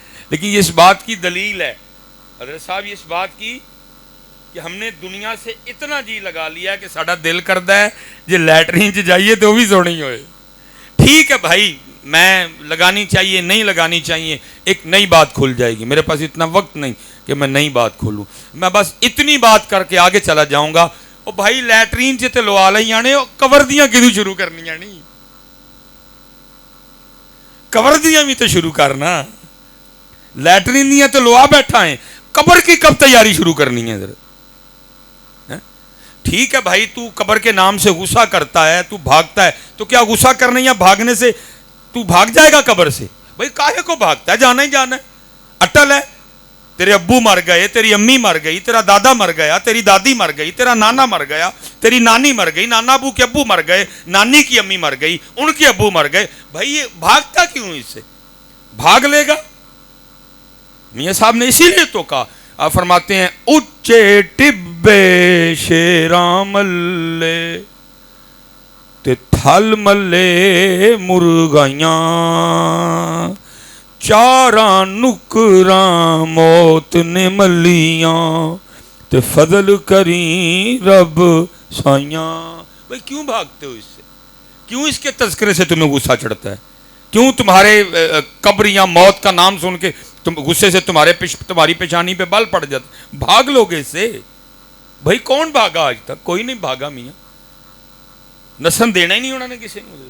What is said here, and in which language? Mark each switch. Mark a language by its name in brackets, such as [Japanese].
[Urdu] لیکن یہ اس بات کی دلیل ہے حضرت صاحب, یہ اس بات کی کہ ہم نے دنیا سے اتنا جی لگا لیا کہ ساڈا دل کرتا ہے جی لیٹرین چ جائیے تو وہ بھی سونی ہوئے. ٹھیک ہے بھائی, میں لگانی چاہیے نہیں لگانی چاہیے, ایک نئی بات کھل جائے گی. میرے پاس اتنا وقت نہیں کہ میں نئی بات کھولوں, میں بس اتنی بات کر کے آگے چلا جاؤں گا. [Punjabi] او بھائی لیٹرین چ تے لوا لئی آنے, کور دیاں کدوں شروع کرنیاں نہیں, کور دیاں بھی تو شروع کرنا. لیٹرین دیاں تو لوا بیٹھا ہے, [Urdu] قبر کی کب تیاری شروع کرنی ہے ذرا. ٹھیک ہے بھائی, تو قبر کے نام سے غصہ کرتا ہے, تو بھاگتا ہے, تو کیا غصہ کرنے یا بھاگنے سے تو بھاگ جائے گا قبر سے؟ بھائی کاہے کو بھاگتا ہے, جانا ہی جانا ہے. اٹل ہے, تیرے ابو مر گئے, تیری امی مر گئی, تیرا دادا مر گیا, تیری دادی مر گئی, تیرا نانا مر گیا, تیری نانی مر گئی, نانا ابو کے ابو مر گئے, نانی کی امی مر گئی, ان کے ابو مر گئے. بھائی یہ بھاگتا کیوں؟ اس سے بھاگ لے گا. میاں صاحب نے اسی لیے تو کہا, آپ فرماتے ہیں [Punjabi] اچے ٹبے شیراں ملے تے تھل ملے مرغائیاں, چاراں نکراں موت نے ملیاں تے فضل کریں رب سائیاں. [Urdu] بھائی کیوں بھاگتے ہو اس سے؟ کیوں اس کے تذکرے سے تمہیں غصہ چڑھتا ہے؟ کیوں تمہارے قبر یا موت کا نام سن کے تم غصے سے تمہاری پیشانی پہ بال پڑ جاتے؟ بھاگ لو گے اس سے. بھائی کون بھاگا آج تک؟ کوئی نہیں بھاگا. میاں نسن دینا ہی نہیں انہوں نے کسی نے.